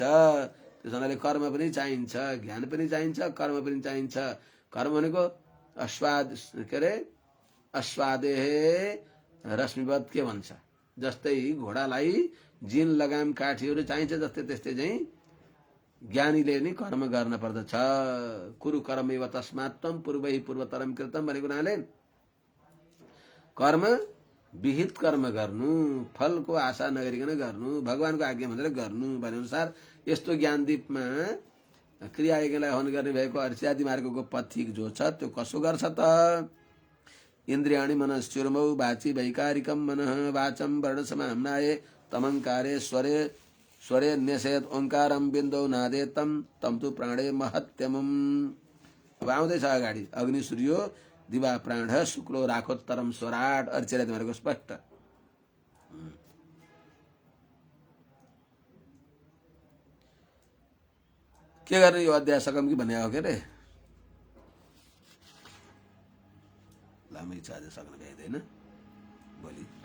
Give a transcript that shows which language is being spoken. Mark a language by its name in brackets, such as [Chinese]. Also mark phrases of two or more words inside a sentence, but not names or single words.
[Nepali] त्यसैले कर्म पनि चाहिन्छ ज्ञान पनि चाहिन्छ कर्म पनि चाहिन्छ। कर्म भनेको [Sanskrit] अश्वादे रश्मिवत [Nepali] के भन्छ जस्तै घोडालाई जिन लगाम काठीहरू चाहिन्छ जस्तै त्यस्तै चाहिँ ज्ञानीले नि कर्म गर्न पर्दछ। [Sanskrit] कुरु कर्मैव तस्मात्त्वं पूर्वै पूर्वतरम कृतम [Nepali] भनेको हुनाले कर्म विहित कर्म गर्नु फलको आशा नगरिकन गर्नु भगवानको आज्ञा भनेर गर्नु भने अनुसार यस्तो ज्ञानदीपमा क्रिया यज्ञलाई हवन गर्ने भएको अर्शिरादि मार्गको पथिक जो छ त्यो कसो गर्छ त [Sanskrit] इन्द्रियाणि मनश्चुर्मौ वाचि वैकारिकम मनः वाचम वर्णसमाम्नाये तमंकारे स्वरे न्यसेत ओंकारम बिन्दौ नादे तम तु प्राणे महत्यमम्। [Nepali] अब आउँदैछ अगाडि [Sanskrit] अग्नि सूर्यो दिवा प्राण शुक्लो राखोत्तरम स्वराट [Nepali] अर्शिरादि मार्गको स्पष्ट के गर्ने यो अध्याय सकम कि भन्ने हो के रे लामै छ आज सक्न भ्याइँदैन भोलि।